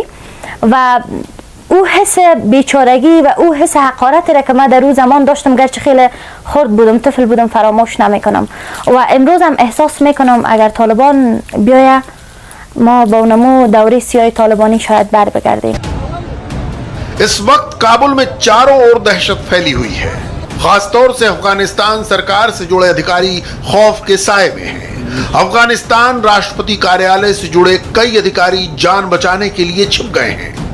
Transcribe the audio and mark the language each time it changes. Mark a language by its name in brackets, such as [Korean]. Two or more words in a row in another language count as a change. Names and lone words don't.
[Persian] و او حس بیچارگی و او حس حقارتی را که من در روز زمان داشتم، گرچه خیلی خرد بودم، طفل بودم، فراموش نمیکنم. و امروز هم احساس میکنم اگر طالبان بیاید ما با اونمو دوره سیاه طالبانی شاید بر بگردیم. [Hindi] इस वक्त काबुल में चारों ओर दहशत फैली हुई है। खासतौर से अफगानिस्तान सरकार से जुड़े अधिकारी खौफ के साए में हैं। अफगानिस्तान राष्ट्रपति कार्यालय से जुड़े कई अधिकारी जान बचाने के लिए छिप गए हैं।